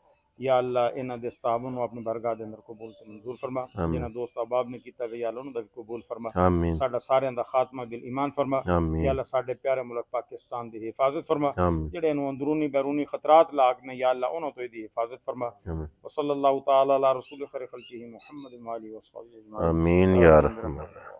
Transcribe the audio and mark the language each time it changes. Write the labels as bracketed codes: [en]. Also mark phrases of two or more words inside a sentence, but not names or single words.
[pa] یا اللہ انہاں دے تعاون نوں اپنی بارگاہ دے اندر قبول تے منظور فرما. جنہاں دوست احباب نے کیتا وے یا اللہ اونہاں دا وی قبول فرما۔ ساڈا ساریاں دا خاتمہ بالایمان فرما. یا اللہ ساڈے پیارے ملک پاکستان دی حفاظت فرما۔ جیہڑے نوں اندرونی بیرونی خطرات لاحق نے یا اللہ اونہاں توں ایہدی حفاظت فرما. [ar] و صلى الله تعالى على رسول خير خلقه محمد و آله و صحبه أجمعين. آمين يا رحمان.